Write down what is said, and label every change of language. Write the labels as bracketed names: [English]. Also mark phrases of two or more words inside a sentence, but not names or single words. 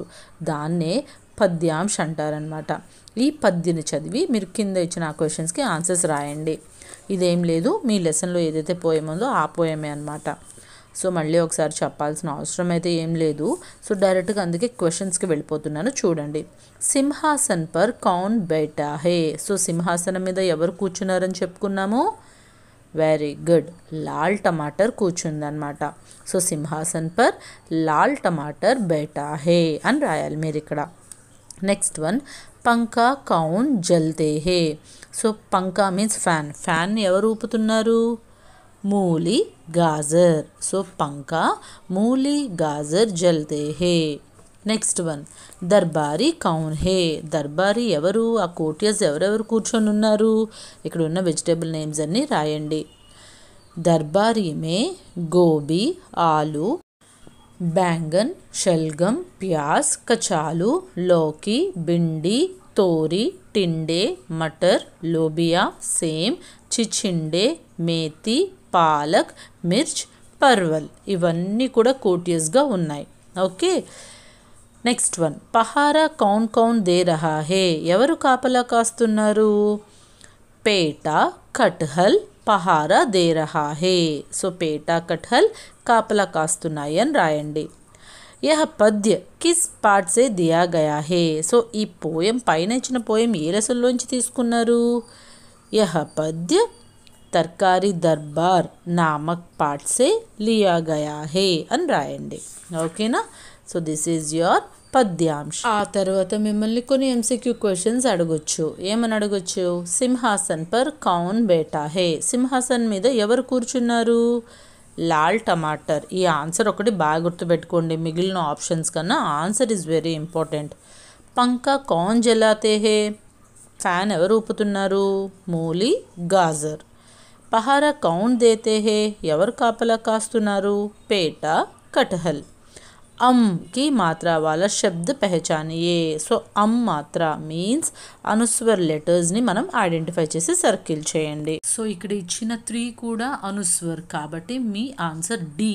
[Telugu] దాన్నే పద్యాంశ అంటారనమాట. ఈ పద్యని చదివి మీరు కింద ఇచ్చిన ఆ [English] questions answers [Telugu] రాయండి. ఇదేం లేదు, మీ లెసన్లో ఏదైతే పోయం ఉందో ఆ పోయమే అనమాట. సో మళ్ళీ ఒకసారి చెప్పాల్సిన అవసరం అయితే ఏం లేదు. సో డైరెక్ట్గా అందుకే క్వశ్చన్స్కి వెళ్ళిపోతున్నాను. [Hindi] చూడండి, सिंहासन पर कौन बैठा है. [Telugu] సో సింహాసనం మీద ఎవరు కూర్చున్నారని చెప్పుకున్నాము? [English] very good, [Hindi] लाल टमाटर [Telugu] కూర్చుందనమాట. [Hindi] సో सिंहासन पर लाल टमाटर बैठा है [Telugu] అని రాయాలి మీరు ఇక్కడ. [English] next one, [Hindi] पंखा कौन जलते है. [Telugu] సో పంకా [English] means fan. [Telugu] ఫ్యాన్ని ఎవరు ఊపుతున్నారు? [Hindi] मूली गाजर. సో पंखा मूली गाजर जलते है. [English] next one, [Hindi] दरबारी कौन है. [Telugu] దర్బారీ ఎవరు? ఆ కోటియర్స్ ఎవరెవరు కూర్చొని ఉన్నారు? ఇక్కడ ఉన్న [English] vegetable names [Telugu] అన్నీ రాయండి. [Hindi] दरबारी में गोभी, ఆలు, बैंगन, शलगम, प्याज, कचालू, लौकी, भिंडी, तोरी, टिंडे, मटर, लोबिया, सेम, चिचिंडे, मेथी, पालक, मिर्च, परवल. [Telugu] ఇవన్నీ కూడా కోటియస్గా ఉన్నాయి. [English] okay, next one, [Hindi] पहरा कौन कौन दे रहा है. [Telugu] ఎవరు కాపలా కాస్తున్నారు? [Hindi] पेठा कटहल पहरा दे रहा है. [Telugu] సో [Hindi] पेठा कटहल [Telugu] కాపలా కాస్తున్నాయి అని రాయండి. [Hindi] यह पद्य किस पार्ट से दिया गया है. [Telugu] సో ఈ పోయం పైన ఇచ్చిన పోయం ఏ లెసన్లోంచి తీసుకున్నారు? [Hindi] यह पद्य तरकारी दरबार नामक पार्ट से लिया गया है [Telugu] అని రాయండి. [English] ఓకేనా? so this is your పద్యాంశ. [Telugu] ఆ తర్వాత మిమ్మల్ని కొన్ని [English] MCQ questions [Telugu] అడగొచ్చు. ఏమని అడగొచ్చు? [Hindi] सिंहासन पर कौन बैठा है. [Telugu] సింహాసన్ మీద ఎవరు కూర్చున్నారు? [Hindi] लाल टमाटर. [Telugu] ఈ ఆన్సర్ ఒకటి బాగా గుర్తుపెట్టుకోండి, మిగిలిన ఆప్షన్స్ కన్నా [English] answer is very important. [Hindi] पंखा कौन झलाते है. [Telugu] ఫ్యాన్ ఎవరు ఊపుతున్నారు? [Hindi] मूली गाजर. पहरा कौन देते है. [Telugu] ఎవరు కాపలా కాస్తున్నారు? [Hindi] पेठा कटहल. अं की मात्रा वाले शब्द पहचानिए. [Telugu] సో [Hindi] अं मात्रा [Telugu] మీన్స్ అనుస్వర్ లెటర్స్ని మనం ఐడెంటిఫై చేసి సర్కిల్ చేయండి. సో ఇక్కడ ఇచ్చిన 3 కూడా అనుస్వర్ కాబట్టి మీ ఆన్సర్ డి.